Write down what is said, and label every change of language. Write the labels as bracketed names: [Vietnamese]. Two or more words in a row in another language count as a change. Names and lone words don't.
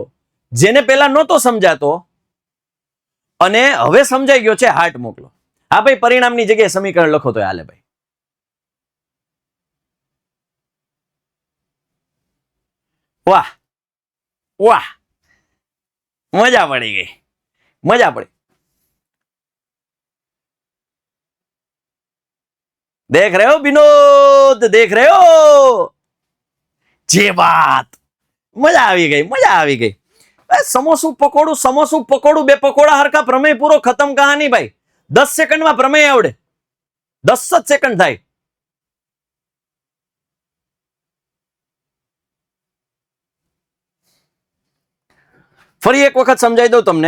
[Gujarati] જેને પેલા નહોતો સમજાતો અને હવે સમજાઈ ગયો છે, હાર્ટ મોકલો. હા ભાઈ, પરિણામની જગ્યાએ સમીકરણ લખો તો હાલે ભાઈ. વાહ વાહ, મજા પડી ગઈ, મજા પડી. [Hindi] देख रहे हो विनोद, देख रहे हो? जे बात, [Gujarati] મજા આવી ગઈ, મજા આવી ગઈ. સમોસું પકોડું બે પકોડા હરખા, પ્રમેય પૂરો, [Hindi] ख़तम कहानी [Gujarati] ભાઈ. 10 સેકન્ડમાં પ્રમેય આવડે. 10 જ સેકન્ડ થાય. ફરી એક વખત સમજાઈ દઉં તમને.